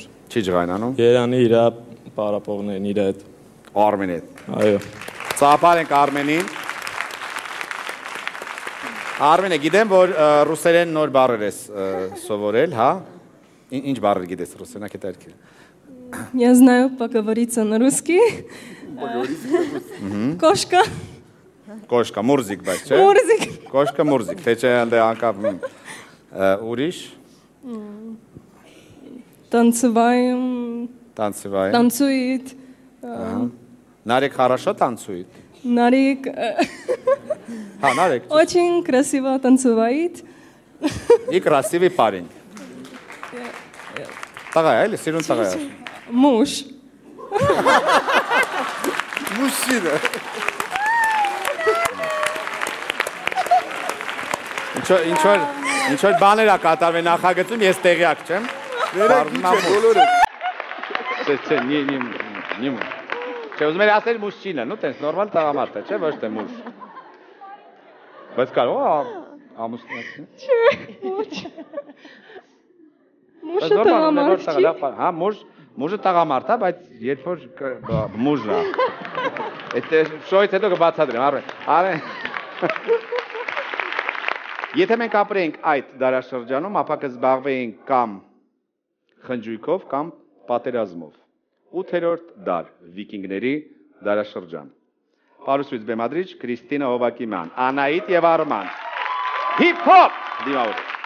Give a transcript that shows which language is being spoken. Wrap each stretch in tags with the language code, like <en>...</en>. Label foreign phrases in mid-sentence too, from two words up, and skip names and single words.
<hy>Չի ջղայնանում։ Երանի իր պարապողներն իր հետ։ Արմենի հետ։ Այո։ Ծափար ենք Արմենին։ Արմենե, գիտեմ, որ ռուսերեն նոր բառեր ես սովորել, հա? Ինչ բառեր գիտես ռուսերեն, հետաքրքիր։</hy> <ru>Я знаю поговориться на русский. Кошка. Кошка, мурзик</ru> <hy>բայց, չէ։ Մուրզիկ։</hy> <ru>Кошка, мурзик,</ru> <hy>թե չէ անդե անկապ ուրիշ։</hy> <ru>Танцеваем. Танцеваем. Танцует. Нарик хорошо танцует? Нарик. Ха, Нарик. Очень красиво танцевает. И красивый парень. Тагая, или сирун тагая? Муж. Мужчина.</ru> <hy>Ինչ որ բաներ ա կատարվել նախագծում, ես տեղյակ չեմ։ բոլորը։ Չէ,</hy> <ru>не муж։</ru> <hy>Չէ, ուզում եմ ասել</hy> <ru>мужчина, ну</ru> <hy>տես նորմալ տղամարդ է, չէ, ոչ թե մուж։ Բայց կարող ամուսնացի։ Չէ, ոչ։ Մուժը տղամարդ չի։ Հա, մուժը տղամարդ է, բայց երբ որ մուժ է։ Այդ շոյից հետո կբացատրեմ, արեն։ Եթե մենք ապրեինք այդ դարաշրջանում, ապա կզբաղվեինք կամ խնջույքով, կամ պատերազմով։ 8-րդ դար, վիկինգների դարաշրջան։ Պարուսույց բեմադրիչ Քրիստինա Հովակիմյան, Անահիտ եւ Արման։ Հիփ-հոփ դիմավոր։</hy>